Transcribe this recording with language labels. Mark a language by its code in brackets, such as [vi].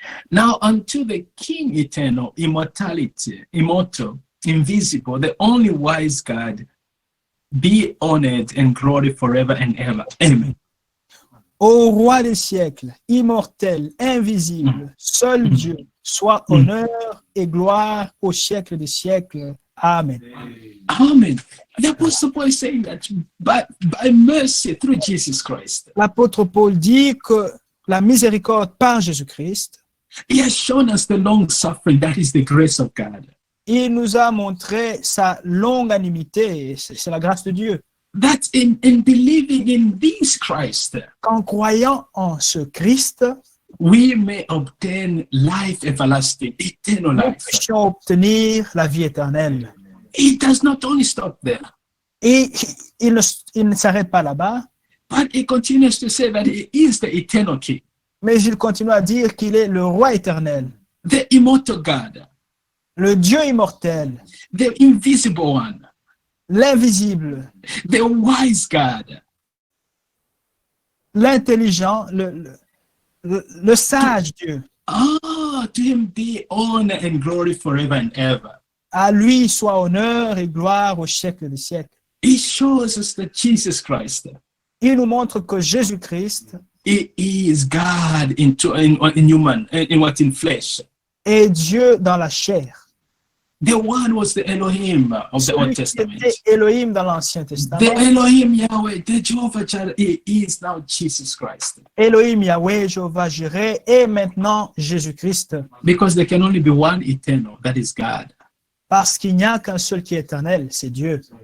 [en] Now unto the King eternal, immortal, invisible, the only wise God, be honored and glory forever and ever. Amen. [fr] Au roi des siècles, immortel, invisible, seul Dieu, soit honneur et gloire au siècle des siècles. Amen. Amen. [en] The Apostle Paul is saying that by mercy through Jesus Christ, [fr] L'apôtre Paul dit que la miséricorde par Jésus-Christ, [en] he has shown us the long suffering, that is the grace of God. [fr] il nous a montré sa longanimité, c'est la grâce de Dieu. [en] That in believing in this Christ, [fr] Qu'en croyant en ce Christ, [en] we may obtain life everlasting, eternal [fr] nous [en] life. [fr] puissions obtenir la vie éternelle. [en] It does not only stop there, [fr] Et il ne s'arrête pas là-bas, [en] but he continues to say that he is the eternal king, [fr] mais il continue à dire qu'il est le roi éternel, [en] the immortal God, [fr] le Dieu immortel, [en] the invisible one, [fr] l'invisible, [en] the wise God, [fr] l'intelligent, le sage Dieu. [en] Ah, to him be honor and glory forever and ever. [fr] À lui soit honneur et gloire au siècle des siècles. [en] He shows us that Jesus Christ, [fr] Il nous montre que Jésus-Christ [en] he is God in human, in flesh. [fr] est Dieu dans la chair. [en] The one was the Elohim of the Old [fr] Celui qui [en] Testament. [fr] était Elohim dans l'Ancien [en] The [fr] Testament. [en] Elohim Yahweh, the Jehovah Jireh, he is now Jesus Christ. [fr] Elohim Yahweh, Jéhovah Jireh, et maintenant Jésus-Christ. [en] Because there can only be one eternal, that is God. [fr] Parce qu'il n'y a qu'un seul qui est éternel, c'est Dieu.